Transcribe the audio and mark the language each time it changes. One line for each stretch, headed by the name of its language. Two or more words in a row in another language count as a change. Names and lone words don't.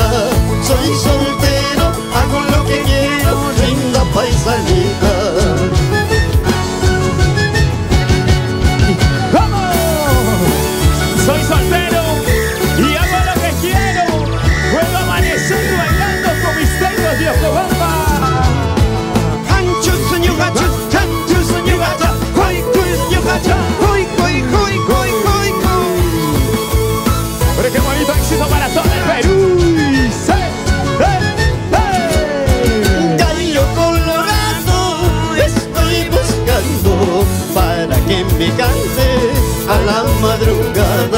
Spanish: Soy soltero, hago lo que quiero, linda paisanita. ¡vamos! Soy soltero y hago lo que quiero. Puedo amanecer bailando con misterios de Ocobamba.
Quechua: Anchus, ñugacha, anchus, ñugacha.
Spanish: Hoy, pues, ñugacha. Hoy, hoy, hoy, hoy, hoy, hoy. Pero qué bonito éxito para todo el Perú. Y ¡sí! ¡Hey! ¡Hey! Gallo colorado, estoy buscando para que me cante a la madrugada.